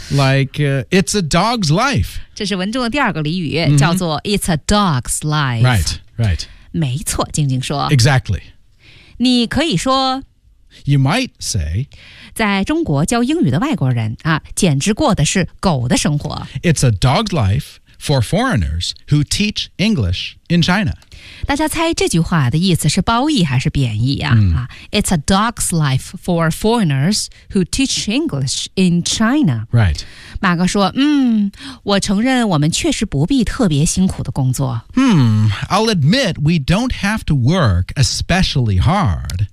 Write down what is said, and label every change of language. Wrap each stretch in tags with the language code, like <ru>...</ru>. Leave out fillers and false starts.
<en>Like, it's a dog's life.</en> <zh>这是文中的第二个俚语、叫做</zh> <en>it's a dog's life. Right, right.</en> <zh>没错，静静说。</zh> <en>Exactly.</en> <zh>你可以说</zh> <en>You might say</en> <zh>在中国教英语的外国人啊，简直过的是狗的生活。</zh> <en>It's a dog's life for foreigners who teach English in China.</en> <zh>大家猜这句话的意思是褒义还是贬义啊、</zh> <en>It's a dog's life for foreigners who teach English in China. Right.</en> <zh>马哥说我承认我们确实不必特别辛苦的工作。</zh> <en>I'll admit we don't have to work especially hard.</en>